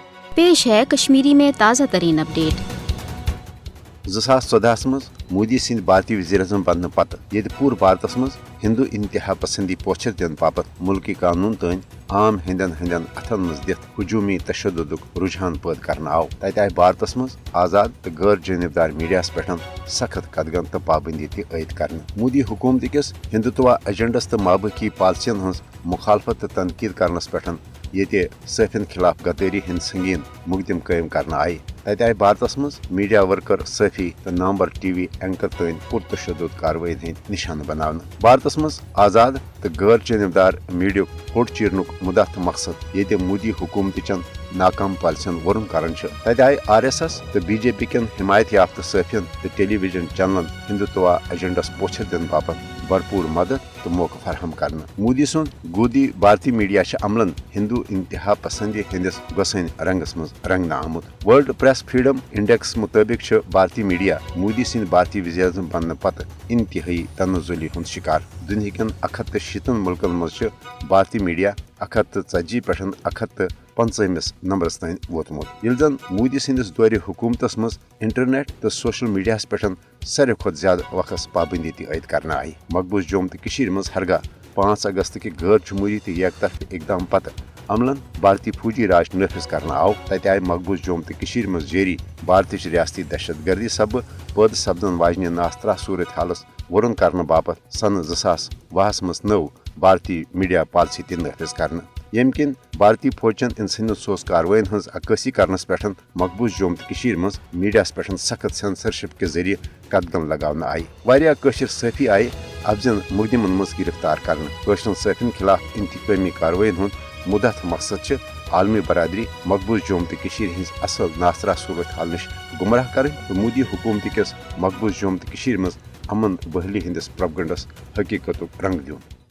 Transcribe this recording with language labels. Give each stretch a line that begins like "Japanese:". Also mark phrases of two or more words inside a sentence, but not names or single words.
Hindi: पेश है कश्मीरी में ताज़ा तरीन अपडेट।
Kashmiri: 2014 منٛز مودی سٕنٛدۍ بھارتی وزیرِ اعظم بننہٕ پتہٕ یہِ پورے بھارت منٛز ہندو انتہا پسندی پوچھر دِنہٕ باپت ملکی قانون تَن عام ہندن اتھن منٛز دِتھ ہجومی تشدد رجحان پیدٕ کرنہٕ آو. تَتہٕ آیہٕ بھارت منٛز آزاد تہٕ غیر جانبدار میڈیا پؠٹھ سخت قدغن تہٕ پابندی تٲید کرٕ. مودی حکومت کِس ہندتوا ایجنڈس تہٕ مابقی پالیسیَن ہٕنٛز مخالفت تہٕ تنقید کرنس پؠٹھ یِم صحافِین خلاف غداری ہِنٛد سنگین مقدمہٕ قایم کرنہٕ آیہٕ. تَتہٕ آیہٕ بھارت منٛز میڈیا ورکر صحافی تہٕ نامور ٹی وی اینکر تَن پُرتشدد کارروائی ہِنٛد نشانہ بناونہٕ. بھارت منٛز آزاد تہٕ غیر جانبدار میڈیا ہوٚٹ چیرنُک مدعا تہٕ مقصد یہِ مودی حکومت چن ناکام پالیسیَن وٲرُن کرُن. تَتہٕ آیہٕ RSS تہٕ BJP کِن حمایت یافتہ صحافِین تہٕ ٹیلی ویژن چینلن ہندتوا ایجنڈس پوچھر دِنہٕ باپت بھرپور مدد تہٕ موقع فراہم کرنہٕ. مودی سُنٛد گودی بھارتی میڈیا عملاً ہندو انتہا پسندی ہٕنٛدِس گسن رنٛگس منٛز رنٛگنہٕ آمُت. ورلڈ پریس فریڈم انڈیکس مطابق بھارتی میڈیا مودی سٕنٛدۍ بھارتی وزیرِ اعظم بننہٕ پتہٕ انتہائی تنزلی ہُنٛد شکار. دُنیا 160 ملکن منٛز بھارتی میڈیا 140 پؠٹھ 150 نمبرس تَن وۄتمُت. یہِ جن مودی سٕنٛدِس دورِ حکومتس منٛز انٹرنیٹ تہٕ سوشل میڈیا پؠٹھ سارِوٕے کھوتہٕ زیادٕ وقت پابندی تٲید کرنہٕ آیہٕ. مقبوضہ جموں تہٕ کشمیر منٛز ہرگاہ 5 اگست کہِ غیر جمہوری تہٕ یک طرفہ اقدام پتہٕ عملاً بھارتی فوجی راج نافذ کرنہٕ آو. تَتہٕ آیہٕ مقبوضہ جموں تہٕ کشمیر منٛز جاری بھارتی ریاستی دہشت گردی سبب پیدٕ سپدن واجن ناسازہ صورتِ حالس وٲرُن کرنہٕ باپت سنہ 2020 منٛز نو بھارتی میڈیا پالیسی تہٕ نافذ کرنہٕ. یم کِن بھارتی فوجن ہِنٛز ظالمانہ کارروائی ہٕنٛز عکسی کرنس پؠٹھ مقبوضہ جموں تہٕ کشمیر منٛز میڈیا پؠٹھ سخت سینسرشپ کہِ ذریعہ قدغن لاگنہٕ آیہٕ. وارِیاہ کشمیری صحافی آیہٕ اپزن مقدمن منٛز گرفتار کرنہٕ. کشمیر صحافِین خلاف انتقامی کارروائی ہُنٛد مدعا مقصد عالمی برادری مقبوضہ جموں تہٕ کشمیر ہٕنٛز اصل ناسازہ صورتِ حال نِش گمراہ کٔرِتھ مودی حکومت کِس مقبوضہ جموں تہٕ کشمیر منٛز امن بحالی ہٕنٛدِس پروپیگنڈس حقیقت رنٛگ دِن.